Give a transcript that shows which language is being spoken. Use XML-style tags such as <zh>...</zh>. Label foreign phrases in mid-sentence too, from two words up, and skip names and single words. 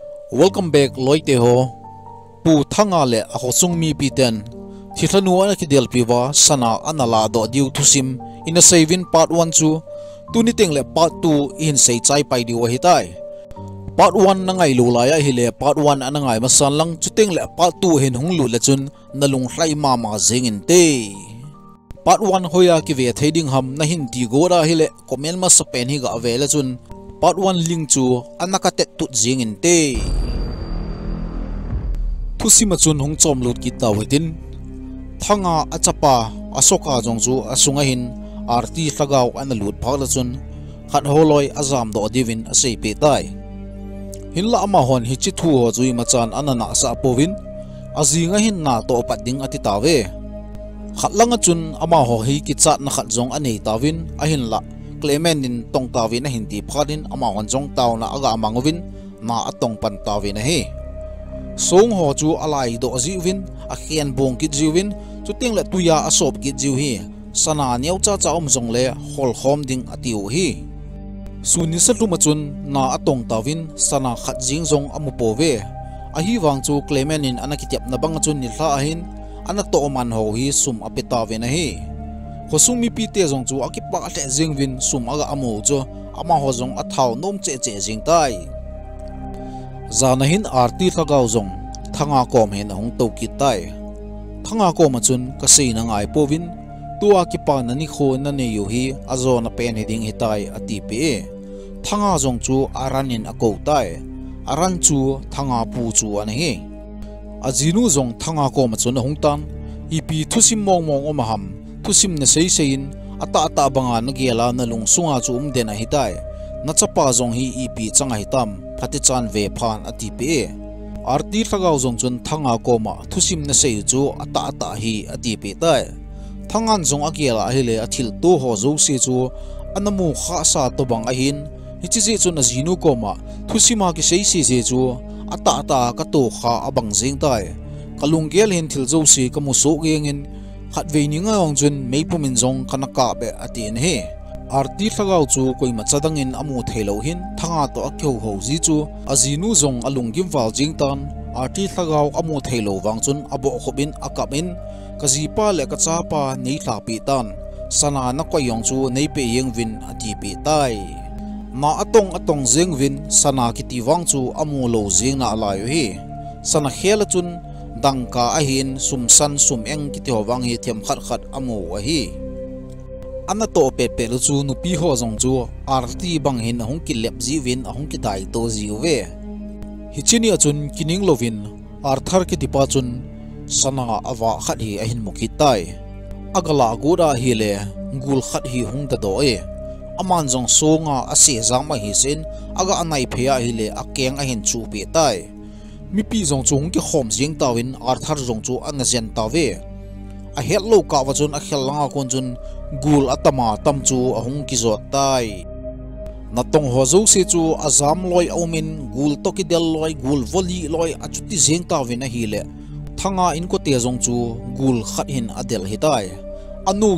<en>Welcome back</en> <tcz>loite ho pu thanga le a khosung mi piten Thilha nuwa ki del piwa sana anala do diu thusim in a saving part 1 chu tuniting le part 2 in sei chai pai di wa hitai part 1 na ngai lula ya hile part 1 anangai masan lang chuting le part 2 hin hunglu le chun nalung hlai ma ma zengin te part 1 hoya ki ve thading ham na hin ti gora hile comment ma sapen hi ga ve le chun part 1 link chu anakatet tut zengin te Thusima chun hung chom lut ki tawitin thanga achapa asoka jongchu asunga hin arti hlagaw analut phakla chun khat holoi azam do divin asei pe tai hinla ama hon hi chi thu ho chui machan anana sa povin azinga hin na to padding ati tawe khatlanga chun ama ho hi ki chat na khat jong anei tawin ahin la clement in tong tawin a hin ti phadin ama hon jong taw na aga amangovin na atong pan tawin a hi song ho chu alai do jiwin a khian bong ki jiwin chuting le tuya asop ki jiw hi sana nyau cha cha jong le hol khom ding atiu hi suni satu machun na atong tawin sana khat jing jong amu pove a hi wang chu clement in anakitiap na bang chun ni hla ahin ana to man ho hi sum apeta ve na hi khosung mi pi te jong chu akipa le jing win sum aga amu chu ama ho jong athau nom che che jing tai zanahin arti thagaw zong thanga kom hen hong to ki tai thanga ko machun kasi na ngai povin tua ki pa na ni kho na ne yu hi azo na pen heding hitai ati pe thanga zong chu aranin ako tai aran chu thanga pu chu an he azinu zong thanga ko machun hong tan ipi thusim mong mong omaham thusim na sei sein ata ata banga na gela na lung sunga chu den a hitai na chapa zong hi ipi changa hitam phati chan ve phan ati pe arti thagaw zong chun thanga koma thusim na sei chu ata ata hi ati pe tai thangan zong akiela hele athil to ho zo se chu anamu kha sa to bang ahin hichi chun azinu koma thusima ki sei se se chu ata ata ka to kha abang jing tai kalungel hin thil zo se kamu so gengin khat ve ni nga ong chun meipumin zong kanaka be atin he arti thagaw chu koima chadangin amu thelo hin thanga to akho ho ji chu azinu zong alungim wal jing tan arti thagaw amu thelo wang chun abo khobin akapin kazipa le kachapa nei thapi tan sana na koyong chu nei pe yeng win ati pe tai ma atong jeng win sana kiti wang chu amu lo jing na alayo hi sana khela chun dangka ahin sumsan sumeng kiti howang hi them khat khat amu a hi ana to pe pe lu chu nupi ho jong chu arti bang hin hong ki lep ji win hong ki dai to ji we hichini achun kining lovin arthar ki dipa chun sana awa khat hi ahin mukitai agala gura hi le gul khat hi hung da do e aman jong songa ase jang ma hi sin aga anai phea hi le akeng ahin chu pe tai mi pi jong chung ki khom jing tawin arthar jong chu an zen tawe a hello ka wa chun a khel langa kon chun gul atama tam chu ahung ki zot tai natong hozo se chu azam loi aumin gul to ki del loi gul voli loi achuti jeng tawin a hi le thanga in ko te jong chu gul khat hin adel hitai anu</tcz>